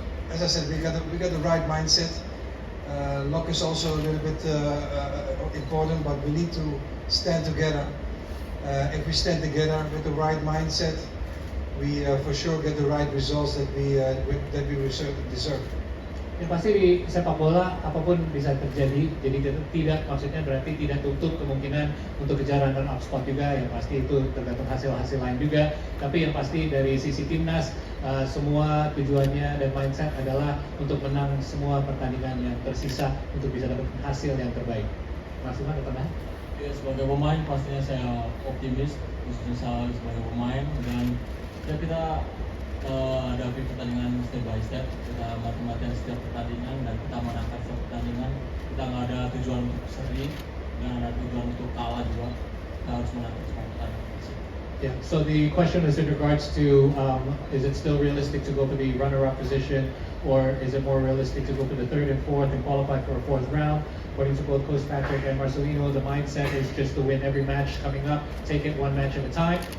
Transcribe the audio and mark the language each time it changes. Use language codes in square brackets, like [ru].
[en] As I said, we got the right mindset. Luck is also a little bit important, but we need to stand together. If we stand together with the right mindset, we for sure get the right results that we deserve. [id] Yang pasti di sepak bola apapun bisa terjadi, jadi tidak maksudnya berarti tidak tutup kemungkinan untuk kejar runner-up spot juga. Yang pasti itu tergantung hasil-hasil lain juga. Tapi yang pasti dari sisi timnas, semua tujuannya dan mindset adalah untuk menang semua pertandingan yang tersisa untuk bisa dapat hasil yang terbaik. Mas Iman, ada tambahan? Ya, sebagai pemain pastinya saya optimis, khususnya saya sebagai pemain, dan ya kita hadapi pertandingan [en] step by step. [id] Kita mati-matian setiap pertandingan dan kita menangkan setiap pertandingan. Kita nggak ada tujuan untuk seri dan ada tujuan untuk kalah juga. Kita harus menangkan semua pertandingan. [en] Yeah, so the question is in regards to, is it still realistic to go for the runner-up position, or is it more realistic to go for the third and fourth and qualify for a fourth round? According to both Coach Patrick and Marcelino, the mindset is just to win every match coming up, take it one match at a time.